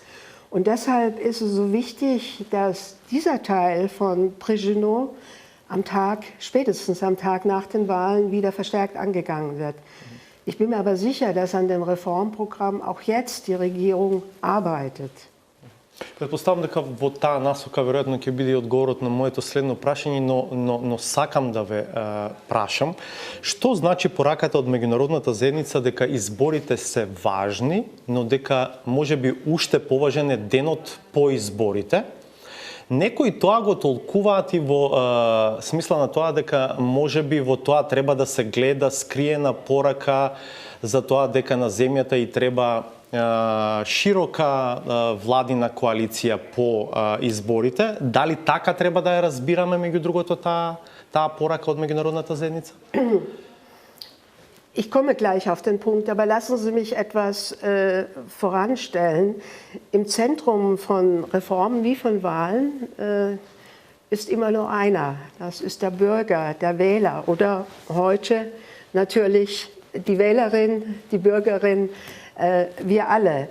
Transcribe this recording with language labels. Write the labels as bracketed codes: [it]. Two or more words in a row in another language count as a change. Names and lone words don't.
[de] Und deshalb ist es so wichtig, dass dieser Teil von Brezhnev spätestens am Tag nach den Wahlen wieder verstärkt angegangen wird. Ich bin mir aber sicher, dass an dem Reformprogramm auch jetzt die Regierung arbeitet. [mk] Предпоставам дека во таа насока веројатно ќе биде одговорот на моето следно прашање, но сакам да ве прашам, што значи пораката од меѓународната заедница дека изборите се важни, но дека можеби уште поважен е денот по изборите? Некои тоа го толкуваат и во смисла на тоа дека можеби во тоа треба да се гледа скриена порака за тоа дека на земјата и треба широка владина коалиција по изборите. Дали така треба да ја разбираме, меѓу другото, таа порака од меѓународната заедница? [de] Ich komme gleich auf den Punkt, aber lassen Sie mich etwas voranstellen. Im Zentrum von Reformen wie von Wahlen ist immer nur einer. Das ist der Bürger, der Wähler oder heute natürlich die Wählerin, die Bürgerin, wir alle.